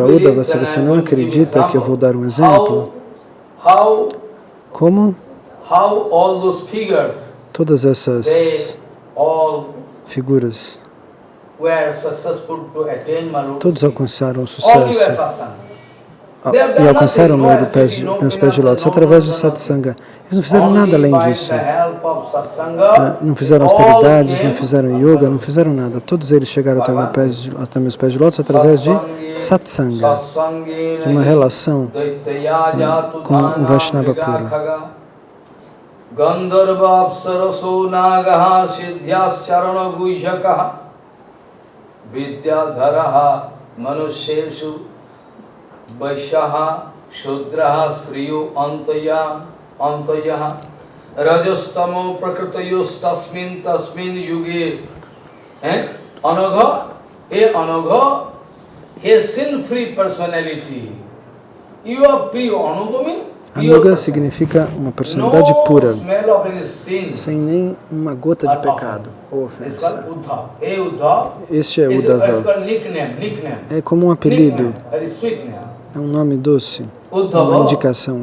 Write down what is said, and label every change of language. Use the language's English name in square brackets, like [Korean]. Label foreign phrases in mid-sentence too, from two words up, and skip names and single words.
[Portuguese] Uddhava, se você não acredita que eu vou dar um exemplo, como todas essas figuras, todos alcançaram o sucesso e alcançaram meus pés de lótus através de satsanga. Eles não fizeram nada além disso. Não fizeram austeridades, não fizeram yoga, não fizeram nada. Todos eles chegaram até meus pés de lótus através de satsanga, de uma relação com o Vaishnava puro. [Sanskrit] गन्धर्व अप्सरसो नागाः सिद्ध्यस् चारण गुइशकाः विद्याधराः मनुष्येषु वैश्याः शूद्राः स्त्रियो अन्तयाः रजस्तमो प्रकृतयोस् तस्मिन् युगे अनघ, [English] a sin-free personality. You are pure. Anagha means [Portuguese] Anagha significa uma personalidade pura, sem nem uma gota de pecado ou ofensa. Este é Uddhava. É como um apelido, é um nome doce, uma indicação.